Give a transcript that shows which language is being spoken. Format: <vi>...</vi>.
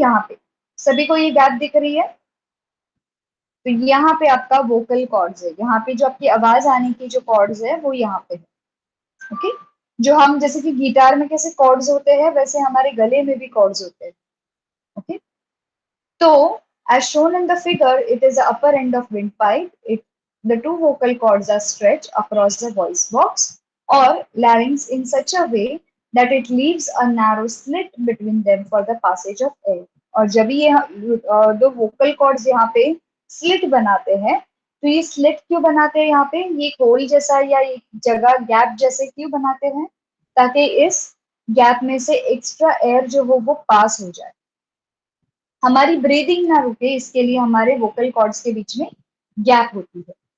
<hi>यहाँ पे सभी को ये गैप दिख रही है. तो यहाँ पे आपका वोकल कॉर्ड्स है. यहाँ पे जो आपकी आवाज आने की जो कॉर्ड्स है वो यहाँ पे है. ओके. जो हम जैसे कि गिटार में कैसे कॉर्ड्स होते हैं, वैसे हमारे गले में भी कॉर्ड्स होते हैं. Okay.</hi> <en>So, as shown in the figure, it is the upper end of windpipe. The two vocal cords are stretched across the voice box or larynx in such a way that it leaves a narrow slit between them for the passage of air.</en> <hi>और जब ये दो vocal cords यहाँ पे slit बनाते हैं, तो ये slit क्यों बनाते हैं यहाँ पे? ये होल जैसा या एक जगह गैप जैसे क्यों बनाते हैं? ताकि इस गैप में से एक्स्ट्रा एयर जो हो वो पास हो जाए, हमारी ब्रीदिंग ना रुके, इसके लिए हमारे वोकल कॉर्ड्स के बीच में गैप होती है.</hi>